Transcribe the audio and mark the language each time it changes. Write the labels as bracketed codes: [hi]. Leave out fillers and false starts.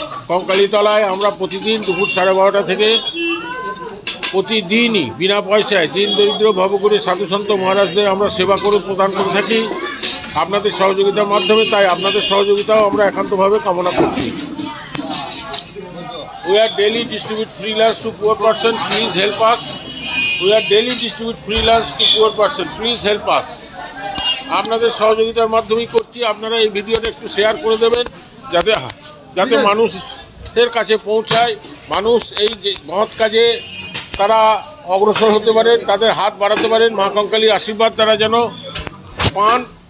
[bn] কঙ্কালীতলায় আমরা প্রতিদিন দুপুর 12:30 থেকে প্রতিদিনই বিনা পয়সায় দিন দরিদ্র ভবঘুরে সাধু সন্ত মহারাজদের আমরা সেবা করে প্রদান করে থাকি আপনাদের সহযোগিতার মাধ্যমে। তাই আপনাদের সহযোগিতাও আমরা একান্তভাবে কামনা করছি। [en] We are daily distribute free lunch to poor person. Please help us. We are daily distribute free lunch to poor person. Please help us. [bn] আপনাদের সহযোগিতার মাধ্যমেই করছি। আপনারা এই ভিডিওটা একটু শেয়ার করে দেবেন, যাতে মানুষের কাছে পৌঁছায়, মানুষ এই যে মহৎ কাজে তারা অগ্রসর হতে পারেন, তাদের হাত বাড়াতে পারেন, মা কঙ্কালীর আশীর্বাদ তারা যেন পান।